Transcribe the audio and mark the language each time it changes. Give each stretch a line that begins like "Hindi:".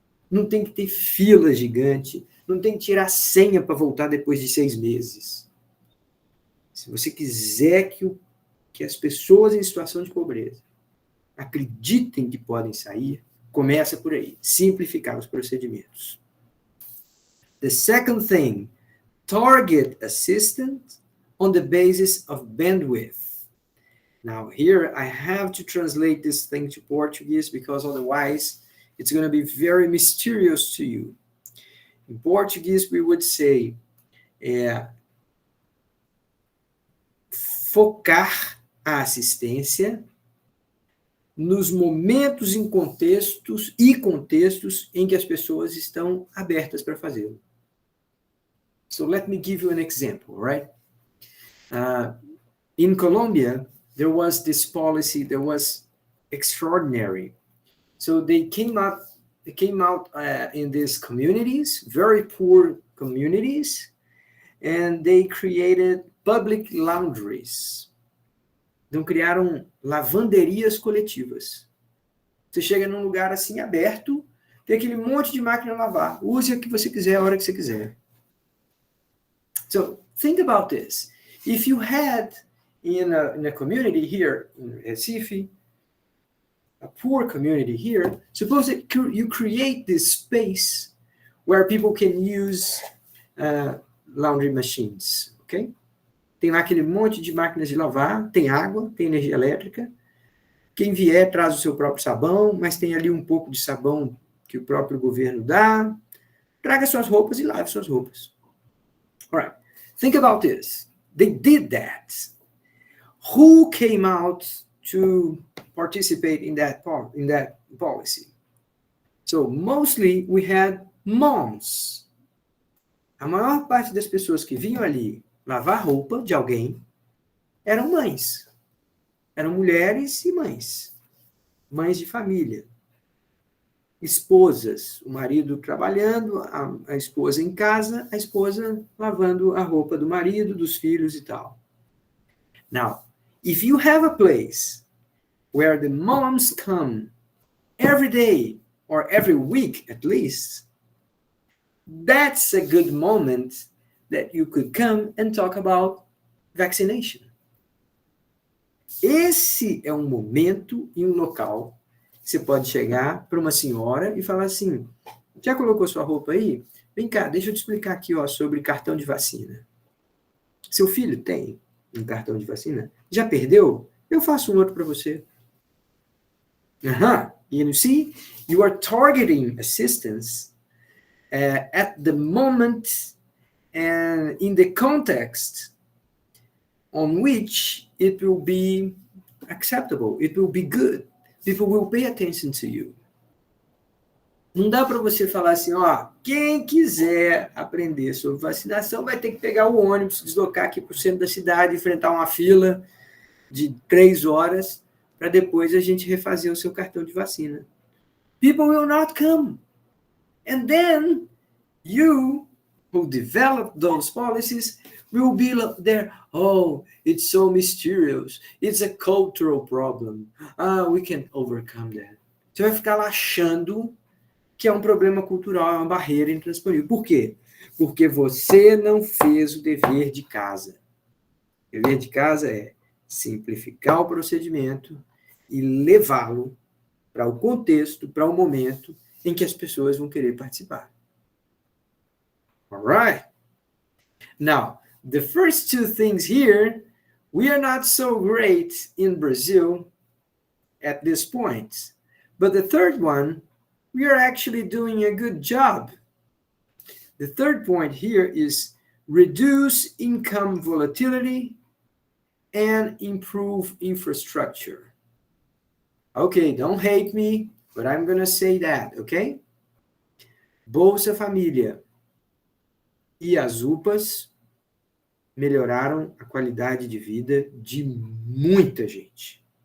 Portuguese: Não tem que ter fila gigante, não tem que tirar senha para voltar depois de 6 meses. Se você quiser que as pessoas em situação de pobreza acreditem que podem sair, começa por aí, simplificar os procedimentos.
English: The second thing, target assistance on the basis of bandwidth. Now here I have to translate this thing to Portuguese because otherwise it's going to be very mysterious to you. In Portuguese we would say
Portuguese: focar a assistência nos momentos em contextos e contextos em que as pessoas estão abertas para fazê-lo.
English: So let me give you an example, right? In Colombia, there was this policy that was extraordinary. So they came out in these communities, very poor communities, and they created public laundries.
Portuguese: Então, criaram lavanderias coletivas. Você chega num lugar assim aberto, tem aquele monte de máquina a lavar. Use a que você quiser, a hora que você quiser.
English: So, think about this. If you had in a community here in Recife, a poor community here, suppose that you create this space where people can use laundry machines, okay?
Portuguese: Tem lá aquele monte de máquinas de lavar, tem água, tem energia elétrica. Quem vier traz o seu próprio sabão, mas tem ali um pouco de sabão que o próprio governo dá. Traga suas roupas e lave suas roupas.
English: All right. Think about this. They did that. Who came out to participate in that policy? So, mostly we had moms.
Portuguese: A maior parte das pessoas que vinham ali lavar roupa de alguém eram mães. Eram mulheres e mães. Mães de família. Esposas. O marido trabalhando, a esposa em casa, a esposa lavando a roupa do marido, dos filhos e tal.
English: Now, if you have a place where the moms come every day or every week at least, that's a good moment that you could come and talk about vaccination.
Portuguese: Esse é um momento e um local que você pode chegar para uma senhora e falar assim, já colocou sua roupa aí? Vem cá, deixa eu te explicar aqui sobre cartão de vacina. Seu filho tem um cartão de vacina? Já perdeu? Eu faço um outro para você.
English: You see, you are targeting assistance at the moment and in the context on which it will be acceptable, it will be good. People will pay attention to you.
Portuguese: Não dá para você falar assim, quem quiser aprender sobre vacinação vai ter que pegar o ônibus, deslocar aqui para o centro da cidade, enfrentar uma fila de 3 horas para depois a gente refazer o seu cartão de vacina.
English: People will not come. And then you who develop those policies will be there. Oh, it's so mysterious. It's a cultural problem. We can overcome that.
Portuguese: Você vai ficar lá achando que é um problema cultural, é uma barreira intransponível. Por quê? Porque você não fez o dever de casa. O dever de casa é simplificar o procedimento e levá-lo para o contexto, para o momento em que as pessoas vão querer participar.
English: All right. Now, the first two things here, we are not so great in Brazil at this point. But the third one, we are actually doing a good job. The third point here is reduce income volatility and improve infrastructure. Okay, don't hate me, but I'm going to say that, okay?
Portuguese: Bolsa Família e as UPAs melhoraram a qualidade de vida de muita gente.